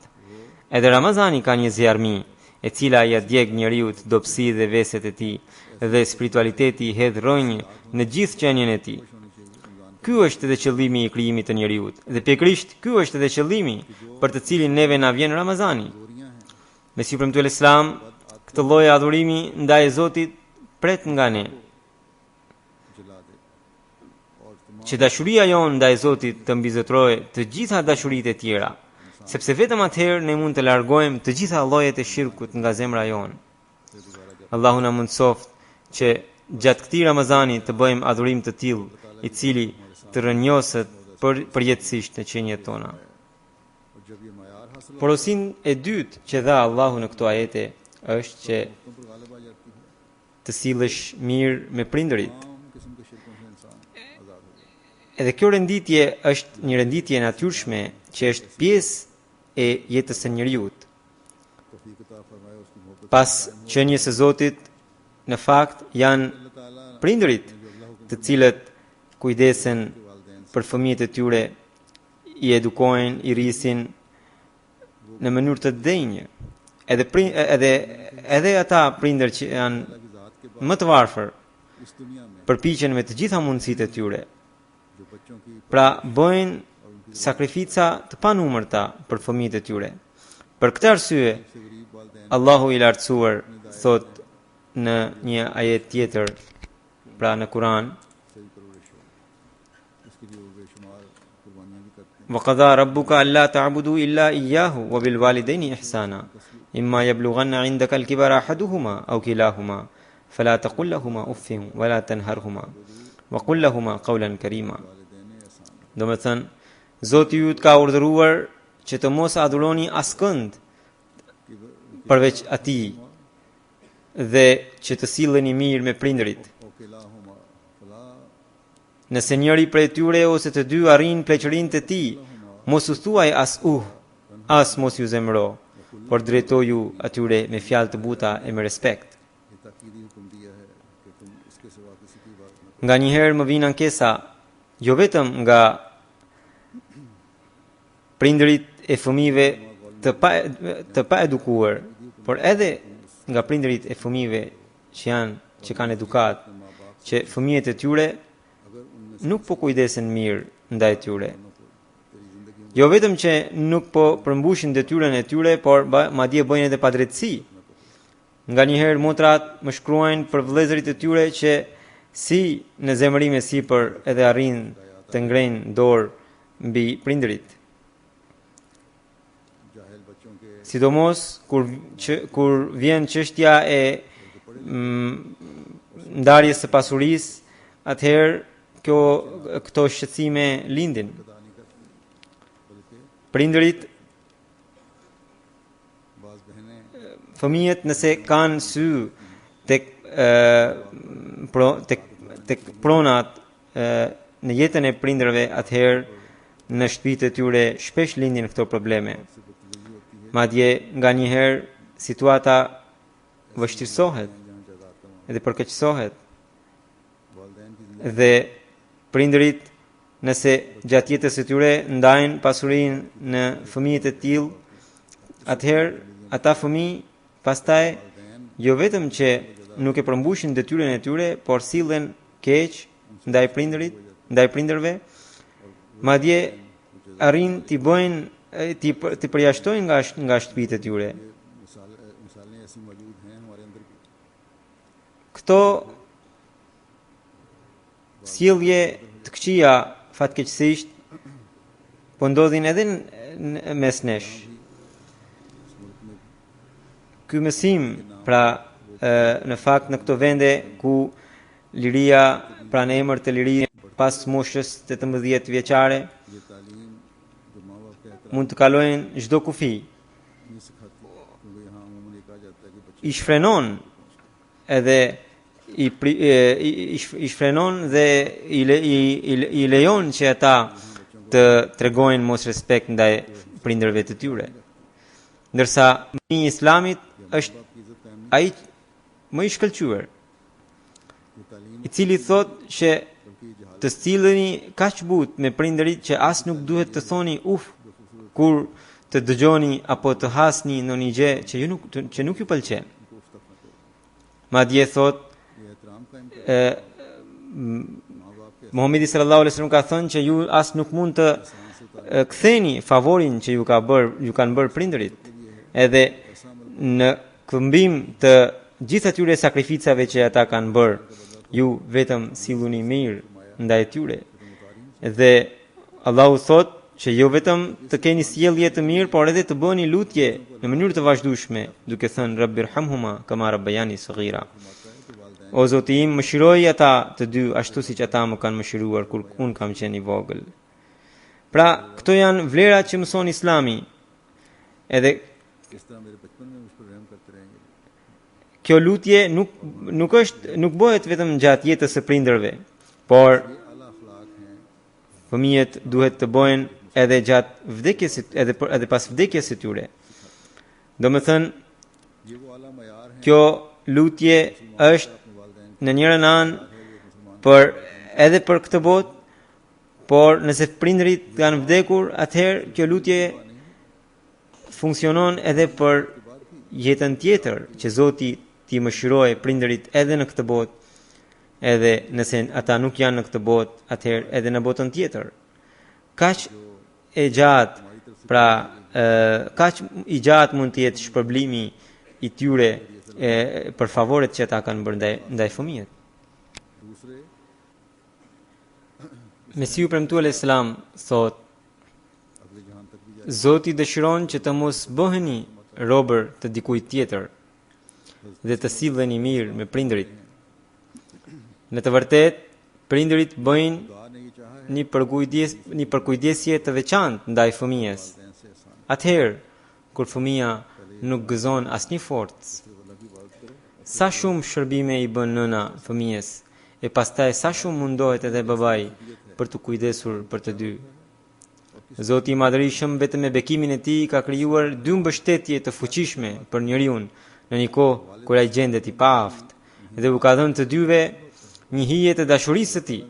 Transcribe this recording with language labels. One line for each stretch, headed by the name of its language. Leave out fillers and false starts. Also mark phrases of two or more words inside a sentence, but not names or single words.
Albanian: Edhe Ramazani ka një zjarmi, e cila ja djeg njeriu të dobësi dhe veset e tij, dhe spiritualiteti i hedh rrënjë në gjithë qenien e tij. Ky është edhe qëllimi i krijimit të njeriu, dhe pikërisht ky është edhe qëllimi për të cilin neve na vjen Ramazani. Mesiu Premtuar Islam këtë lloj adhurimi ndaj Zotit pret nga ne,
Urdu: جلا دے اور تمام
Albanian: që dashuria jonë ndaj Zotit të mbizotërojë të gjitha dashuritë e tjera, sepse vetëm atëherë ne mund të largojmë të gjitha llojet e shirkut nga zemra jonë. Allahu na mundsoft që gjatë këtij Ramazani të bëjmë adhurim të tillë, i cili të rënjoset përjetësisht në qenjet tona.
Urdu: اور جب یہ معیار حاصل ہو
Albanian: Porosin e dytë që dha Allahu në këto ajete është që
Urdu: تم پر غالب آ جاتی ہے
Albanian: të sillesh mirë me prindërit.
Urdu: تمام قسم کے شرکوں سے انسان آزاد ہو جائے
Albanian: Edhe kjo renditje është një renditje natyrshme që është pjesë e jetës së njeriut.
Urdu: توفیق عطا فرمائے اس کی محبت
Albanian: Pas qenies së Zotit, në fakt janë
Urdu: اللہ تعالیٰ
Albanian: prindërit të cilët kujdesen për fëmijët e tyre, i edukojnë, i rrisin në mënyrë të denjë. Edhe ata prindër që janë
Urdu: کی ذات کے بعد
Albanian: më të varfër
Urdu: اس دنیا میں
Albanian: përpiqen me të gjitha mundësitë e tyre.
Urdu: جو بچوں کی
Albanian: Pra bëjnë sakrifica të panumërta për fëmijët e tyre. Për këtë arsye,
Urdu: سے غریب والدین
Albanian: Allahu i lartësuar thot në një ajet tjetër, pra në Kur'an,
Urdu: صحیح پرورش ہو اس کے لیے وہ بے شمار قربانیاں بھی کرتے ہیں
Arabic: وَقَضَى رَبُّكَ أَلَّا تَعْبُدُوا إِلَّا إِيَّاهُ وَبِالْوَالِدَيْنِ إِحْسَانًا إِمَّا يَبْلُغَنَّ عِندَكَ الْكِبَرَ أَحَدُهُمَا أَوْ كِلَاهُمَا فَلَا تَقُل لَّهُمَا أُفٍّ وَلَا تَنْهَرْهُمَا وَقُل لَّهُمَا قَوْلًا كَرِيمًا.
Albanian: Do të thënë, Zoti ju të ka urdhëruar që të mos adhuroni askënd përveç atij dhe që të silleni mirë me prindërit.
Arabic: أو كلاهما فلا
Albanian: Nëse njëri prej tyre ose të dy arrin pleqërinë të tij, mos u thuaj as mos ju zemro, por drejtoju atyre me fjalë të buta e me respekt.
Urdu: یہ تاکیدی حکم دیا ہے کہ تم اس کے سوا کسی کی بات نہ
Albanian: Nga një herë më vjen ankesa, jo vetëm nga prindërit e fëmijëve të pa edukuar, por edhe nga prindërit e fëmijëve që kanë edukat, që fëmijët e tyre nuk po kujdesen mirë ndaj tyre. Jo vetëm që nuk po përmbushin detyrën e tyre, por madje bëjnë edhe padrejtësi. Nga një herë motrat më shkruajnë për vëllezërit e tyre që si në zemërim e sipër edhe arrin të ngrejnë dorë mbi prindërit.
Urdu: جاہل بچوں کے
Albanian: Sidomos kur vjen çështja e ndarjes së pasurisë, atëherë këto shqetësime lindin.
Urdu: ادا نہیں کرتی بلکہ
Albanian: Prindërit,
Urdu: بعض بہنیں
Albanian: fëmijët nëse kanë sy tek pronat në jetën e prindërve, atëherë në shtëpitë e tyre shpesh lindin këto probleme. Madje nga një herë situata vështirësohet
Urdu: جہاں جائیداد کا معاملہ,
Albanian: edhe përkeqësohet
Urdu: والدین کی زندگی
Albanian: dhe prindërit nëse gjatë jetës së tyre ndajnë pasurinë në fëmijët e tillë, atëherë ata fëmijë pastaj jo vetëm që nuk e përmbushin detyrën e tyre, por sillen keq ndaj prindërve, madje arrin t'i bëjnë t'i përjashtojnë nga shtëpitë e tyre.
Urdu: مثالیں ایسی موجود ہیں ہمارے اندر بھی.
Albanian: Këto sjellje të këqija fatkeqësisht po ndodhin edhe mes nesh. Ky mësim, pra në fakt në këto vende ku liria, pra në emër të lirisë pas moshës 18 vjeçare,
Urdu: یہ تعلیم جو ماں باپ کا احترام
Albanian: mund të kalojnë çdo kufi,
Urdu: نہیں سکھاتی، کیونکہ یہاں عموماً یہ کہا جاتا ہے کہ بچے
Albanian: i shfrenon edhe i shfrenon dhe i lejon që ata të tregojnë mos respekt ndaj prindërve të tyre. Ndërsa mënimi i Islamit është
Urdu: کی عزت قائم
Albanian: ai më i shkëlqyer,
Urdu: نہیں، تعلیم
Albanian: i cili thotë që
Urdu: بلکہ جہاں
Albanian: të silleni kaq butë me prindërit që as nuk duhet të thoni uf kur të dëgjoni apo të hasni në një gjë që nuk ju pëlqen.
Urdu: کو اف تک نہ کرو.
Albanian: Madje thotë
Urdu: یہ احترام قائم کرو
Albanian: e,
Urdu: ماں باپ کے
Albanian: Muhamedi
Arabic: صلى الله عليه وسلم
Albanian: ka thënë që ju as nuk mund të ktheni favorin që ju kanë bërë prindërit. Edhe në këmbim të gjithë atyre sakrificave që ata kanë bërë, ju vetëm silluni mirë ndaj tyre. Dhe Allahu thotë që jo vetëm të keni sjellje të mirë, por edhe të bëni lutje në mënyrë të vazhdueshme, duke thënë
Arabic: رب ارحمهما كما ربياني صغيرا.
Albanian: O Zoti im, mëshiroj ata të dy ashtu siç ata më kanë mëshiruar kur unë kam qenë i vogël. Pra, këto janë vlerat që mëson Islami. Edhe
Urdu: اس طرح میرے بچپن میں مجھ پر رحم کرتے رہیں گے.
Albanian: kjo lutje nuk bëhet vetëm gjatë jetës së prindërve, por
Urdu: یہ اعلیٰ اخلاق ہیں
Albanian: fëmijët duhet të bëjnë edhe gjatë vdekjes edhe pas vdekjes së tyre. Domethënë,
Urdu: یہ وہ اعلیٰ معیار ہیں
Albanian: kjo lutje është
Urdu: اپنے والدین
Albanian: në njërin anë edhe për këtë botë, por nëse prindërit kanë vdekur, atëherë kjo lutje funksionon edhe për jetën tjetër, që Zoti t'i mëshirojë prindërit edhe në këtë botë, edhe nëse ata nuk janë në këtë botë, atëherë edhe në botën tjetër. Kaq e gjatë, pra kaq i gjatë mund të jetë shpërblimi i tyre për favoret që ata kanë bërë ndaj fëmijët.
Urdu: دوسرے
Albanian: Mesiu premtuar Islam thot,
Urdu: اگلے جہان تک بھی جائے.
Albanian: Zoti dëshiron që të mos bëheni robër të dikujt tjetër dhe të silleni mirë me prindërit. Në të vërtetë, prindërit bëjnë
Urdu: خدا نے یہ چاہا ہے
Albanian: një përkujdesje të veçantë ndaj fëmijës.
Urdu: والدین سے احسان
Albanian: Atëherë, kur fëmia nuk gëzon asnjë forcë,
Urdu: اللہ کی عبادت کرو.
Albanian: sa shumë shërbime i bën nëna fëmijës, e pastaj sa shumë mundohet edhe babai për të kujdesur për të dy. Zoti i Madhërisëm vetëm me bekimin e tij ka krijuar dy mbështetje të fuqishme për njeriu në një kohë kur ai gjendet i paaft, dhe u ka dhënë të dyve një hije të dashurisë së tij.